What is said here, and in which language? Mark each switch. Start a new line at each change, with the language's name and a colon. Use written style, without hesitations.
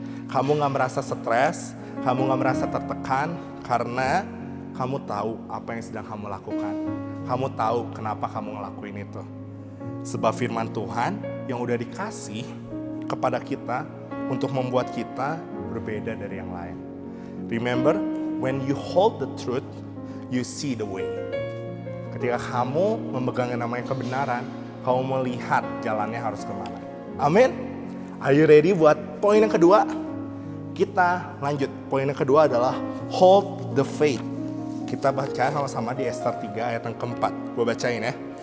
Indonesian: Kamu gak merasa stres, kamu gak merasa tertekan, karena kamu tahu apa yang sedang kamu lakukan. Kamu tahu kenapa kamu ngelakuin itu. Sebab firman Tuhan yang udah dikasih kepada kita untuk membuat kita berbeda dari yang lain.
English: Remember, when you hold the truth, you see the way.
Indonesian: Ketika kamu memegang yang namanya kebenaran, kamu melihat jalannya harus kemana. Amin.
English: Are you ready
Indonesian: buat poin yang kedua? Kita lanjut. Poin yang kedua adalah
English: hold the faith.
Indonesian: Kita baca sama-sama di Ester 3 ayat yang keempat. Gue bacain ya.